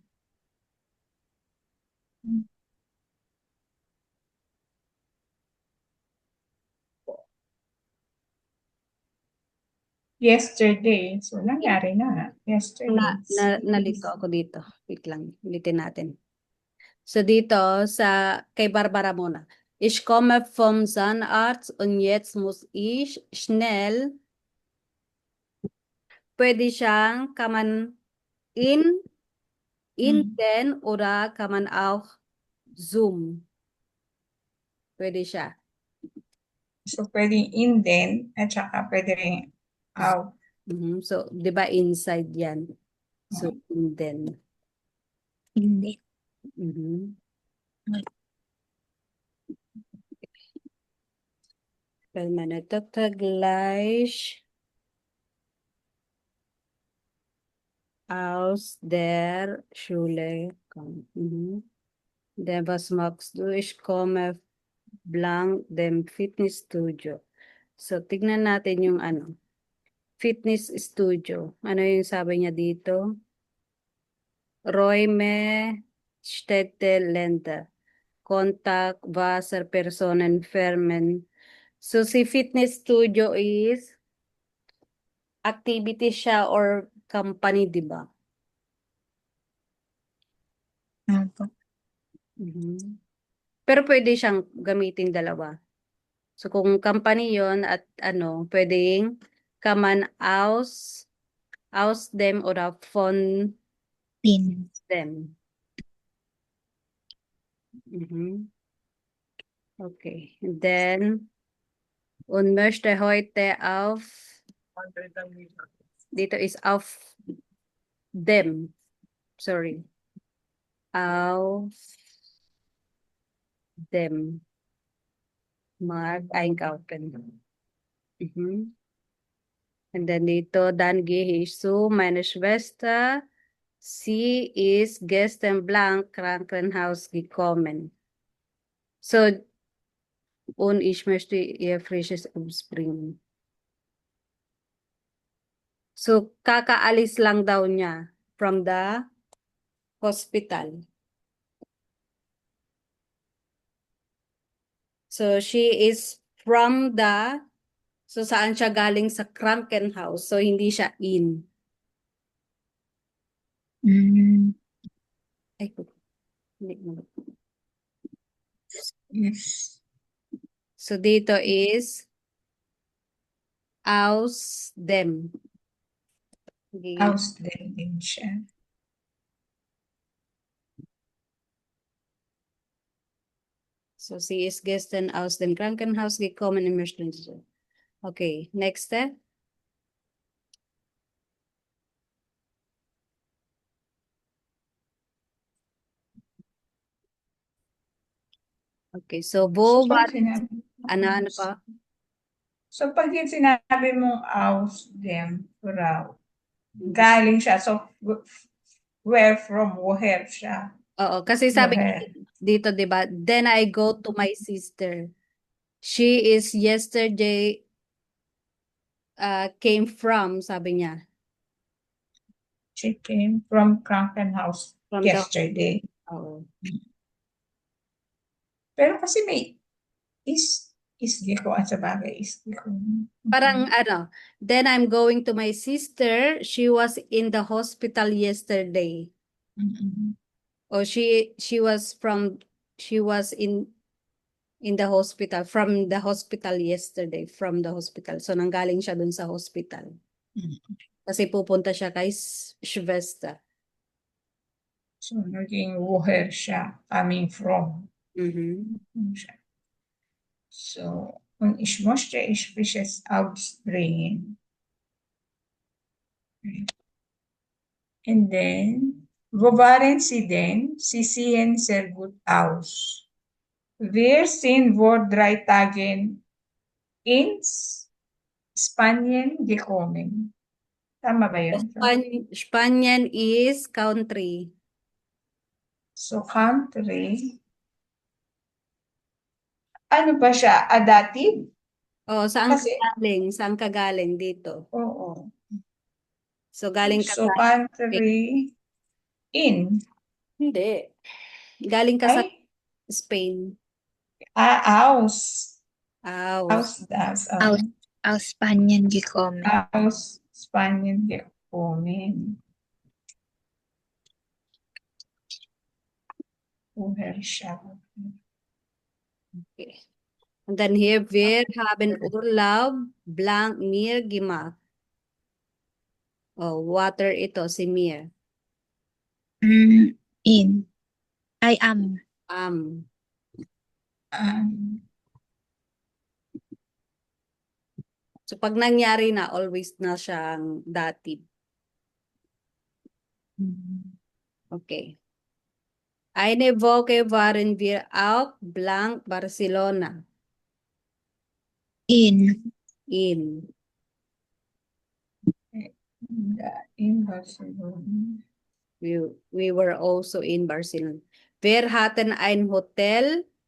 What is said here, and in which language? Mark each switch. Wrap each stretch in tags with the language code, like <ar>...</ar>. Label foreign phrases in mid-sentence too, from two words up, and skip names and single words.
<en>yesterday.</en> <tl>So, nangyari na. Yesterday. Nalito ako dito. Wait lang. Ulitin natin. So dito kay Barbara muna.</tl> <de>Ich komme vom Zahnarzt und jetzt muss ich schnell.</de> <tl>Pwede siyang</tl> <de>kann man in den oder kann man auch Zoom.</de> <tl>Pwede siya. So, pwedeng in din at saka pwede rin out. So, di ba inside yan?</tl> <de>So, in den.</de> <tl>Hindi.</tl> <de>Wenn meine Tochter gleich aus der Schule kommt. Dann was machst du? Ich komme blank dem Fitnessstudio.</de> <tl>So, tignan natin yung fitness studio. Ano yung sabi niya dito?</tl> <de>Räume, Städte, Länder. Kontakt, Wasser, Personen, Firmen.</de> <tl>So, si fitness studio</tl> <en>is activity</en> <tl>siya</tl> <en>or company,</en> <tl>di ba? Opo. Mhm. Pero pwede siyang gamitin dalawa. So kung company yon at ano, pwedeng</tl> <de>kann man aus dem oder von In. dem. Mhm.</de> <en>Okay. And then,</en> <de>und möchte heute dito is auf dem.</de> <en>Sorry.</en> <de>Auf dem Markt einkaufen.</de> <en>Mhm. And then dito,</en> <de>dann gehe ich zu meiner Schwester. Sie ist gestern blank Krankenhaus gekommen. So, und ich möchte ihr frisches Obst bringen. So,</de> <tl>kakaalis lang daw niya</tl> <en>from the hospital. So, she is from so</en> <tl>saan siya galing sa</tl> <en>Krankenhaus.</en> <tl>So, hindi siya in. Ay, hindi mo.</tl> <en>Yes.</en> <de>So, dito is aus dem.</de> <en>Okay.</en> <de>Aus dem</de> <tl>din siya.</tl> <de>So, sie ist gestern aus dem Krankenhaus gekommen und möchte.</de> <en>Okay, next step. Okay, so wo So,</en> <de>war,</de> <tl>pag sinabi, ano pa? so pag yung sinabi mong</tl> <de>aus dem</de> <tl>raw, galing siya.</tl> <en>So, where from?</en> <tl>Woher siya? Oo, kasi sabi</tl> <de>Woher?</de> <tl>dito, di ba?</tl> <en>Then I go to my sister. She is yesterday came from,</en> <tl>sabi niya.</tl> <en>She came from Krankenhaus From the, yesterday.</en> <tl>oo. Pero kasi may isgi ko at sa bagay isgi ko. Parang ano,</tl> <en>then I'm going to my sister. She was in the hospital yesterday. Mhm. Or she was in the hospital, from the hospital yesterday, from the hospital.</en> <tl>So, nanggaling siya dun sa hospital. Mhm. Kasi pupunta siya kay Shvesta. So, naging woher siya,</tl> <en>coming from. Mhm.</en> <tl>Siya.</tl> <de>So, und ich möchte ich frisches ausbringen.</de> <en>And then,</en> <de>wo waren Sie denn? Sie sehen sehr gut aus. Wir sind vor 3 Tagen ins Spanien gekommen.</de> <tl>Tama ba yun?</tl> <en>Spanien is country. So, country.</en> <tl>Ano ba siya?</tl> <en>A dative?</en> <tl>Oh, saan ka Kasi, galing? Saan ka galing dito? oo. So, galing ka So, sa</tl> <en>country in.</en> <tl>Hindi. Galing ka sa Ay, Spain.</tl> <de>aus. Aus. Das. Aus Spanien gekommen. Aus Spanien gekommen. Woher siya?</de> <en>Okay.</en> <de>Und dann hier, wir haben Urlaub blank mir gemacht.</de> <tl>Oh, water ito, si Mir.</tl> <de>In.</de> <en>I am. Um, Um,</en> <tl>so pag nangyari na, always na siyang dative.</tl> <en>Okay.</en> <de>Eine Woche waren wir auch blank Barcelona. In. In. in Barcelona.</de> <en>We were also in Barcelona.</en> <de>Wir hatten ein Hotel</de>